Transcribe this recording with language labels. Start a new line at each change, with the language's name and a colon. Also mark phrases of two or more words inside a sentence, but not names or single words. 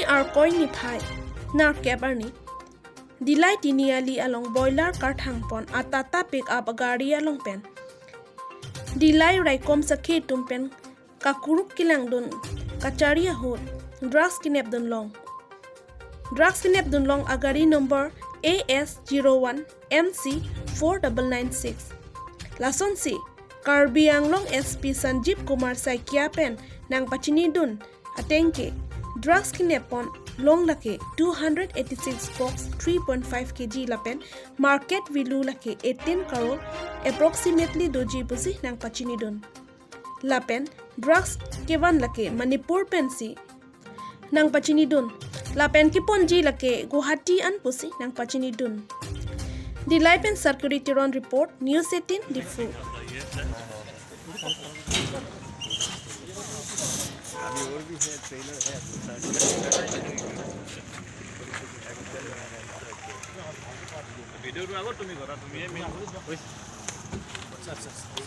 Karbi: arkoi ni phai nar kebarni Dillai tini ali along broiler karthang pon tata pick up agari along pen Dillai rai kom sakhe tumpen kakuruk kilang dun kacharia hot drugs kenep dun long agari number AS01 MC 4996 Lason si Karbi Anglong SP Sanjeev Kumar Saikia pen nang pachini dun atengke drugs kinepon long lake 286 box 3.5 kg lapen
English: market value
Karbi: lake 18 crore approximately doji busi nang pachini dun lapen drugs kevan lake Manipur pensi nang pachini dun lapen kiponji lake Guwahati an pusi nang pachini dun Dillai pen security on report news 18 difu वीडियो रो আগত তুমি কৰা তুমি মেইন আচ্ছা